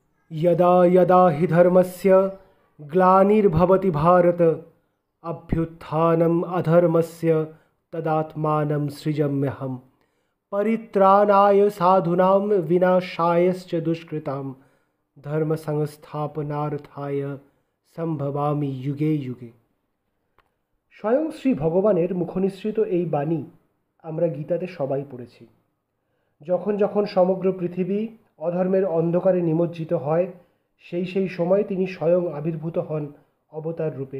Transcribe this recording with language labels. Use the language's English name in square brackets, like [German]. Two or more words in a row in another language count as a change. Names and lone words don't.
[Sanskrit] यदा यदा हि धर्मस्य ग्लानिर्भवति भारत अभ्युत्थानम् अधर्मस्य तदात्मानं सृजाम्यहम् परित्राणाय साधूनां विनाशायश्च दुष्कृतां धर्म संस्थापनार्थाय সম্ভবামি যুগে যুগে। [Bangla] স্বয়ং শ্রী ভগবানের মুখনিসৃত এই বাণী আমরা গীতাতে সবাই পড়েছি। যখন যখন সমগ্র পৃথিবী অধর্মের অন্ধকারে নিমজ্জিত হয়, সেই সময় তিনি স্বয়ং আবির্ভূত হন অবতার রূপে।